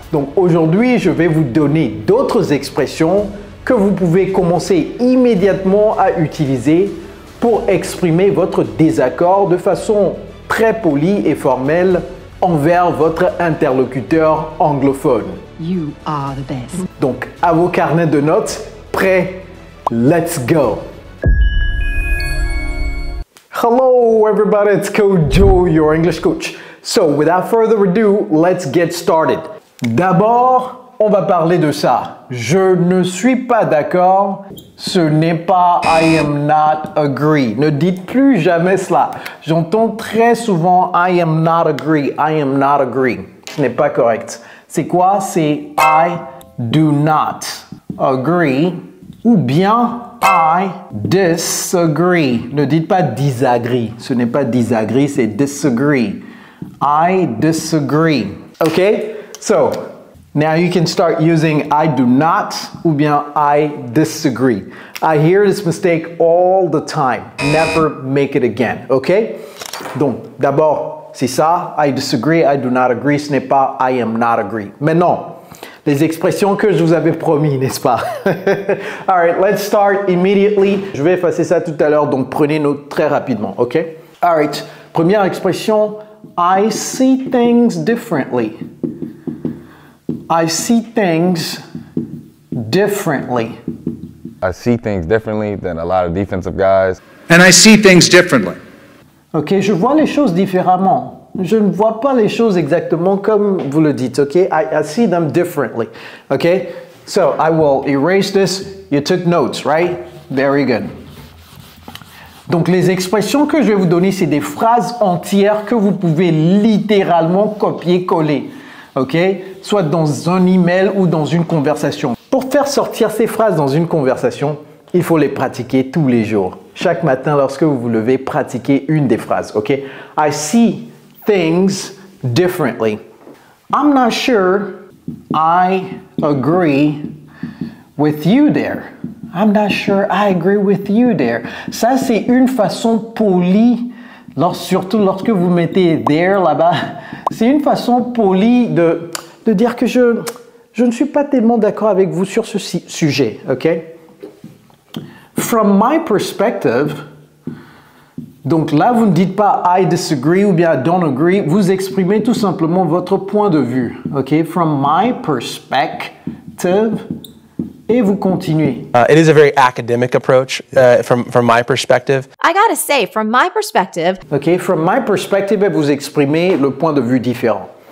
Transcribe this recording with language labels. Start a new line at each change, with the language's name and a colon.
French: Donc aujourd'hui, je vais vous donner d'autres expressions que vous pouvez commencer immédiatement à utiliser pour exprimer votre désaccord de façon très polie et formelle envers votre interlocuteur anglophone.
English: You are the best.
French: Donc, à vos carnets de notes, prêts,
English: let's go! Hello everybody, it's Coach Joe, your English coach. So, without further ado, let's get started.
French: D'abord, on va parler de ça. Je ne suis pas d'accord. Ce n'est pas
English: I am not agree.
French: Ne dites plus jamais cela. J'entends très souvent
English: I am not agree. I am not agree.
French: Ce n'est pas correct. C'est quoi? C'est
English: I do not agree
French: ou bien
English: I disagree.
French: Ne dites pas disagree. Ce n'est pas disagree, c'est disagree.
English: I disagree. Okay? So, now you can start using I do not
French: ou bien
English: I disagree. I hear this mistake all the time. Never make it again, ok?
French: Donc, d'abord, c'est ça,
English: I disagree, I do not agree,
French: ce n'est pas
English: I am not agree.
French: Maintenant, les expressions que je vous avais promis, n'est-ce pas?
English: Alright, let's start immediately.
French: Je vais effacer ça tout à l'heure, donc prenez note très rapidement, ok?
English: Alright,
French: première expression,
English: I see things differently. I see things differently. I see things differently than a lot of defensive guys. And I see things differently.
French: Ok, je vois les choses différemment. Je ne vois pas les choses exactement comme vous le dites, ok?
English: I see them differently, ok? So, I will erase this. You took notes, right? Very good.
French: Donc, les expressions que je vais vous donner, c'est des phrases entières que vous pouvez littéralement copier-coller. Ok? Soit dans un email ou dans une conversation. Pour faire sortir ces phrases dans une conversation, il faut les pratiquer tous les jours. Chaque matin, lorsque vous vous levez, pratiquez une des phrases. Ok?
English: I see things differently. I'm not sure I agree with you there. I'm not sure I agree with you there.
French: Ça, c'est une façon polie, surtout lorsque vous mettez there là-bas. C'est une façon polie de dire que je ne suis pas tellement d'accord avec vous sur ce sujet, ok?
English: From my perspective,
French: donc là, vous ne dites pas
English: I disagree
French: ou bien
English: I don't agree,
French: vous exprimez tout simplement votre point de vue, ok?
English: From my perspective,
French: et vous continuez.
English: It is a very academic approach from my perspective. I gotta say, from my perspective.
French: Ok,
English: from my perspective,
French: vous exprimez le point de vue différent.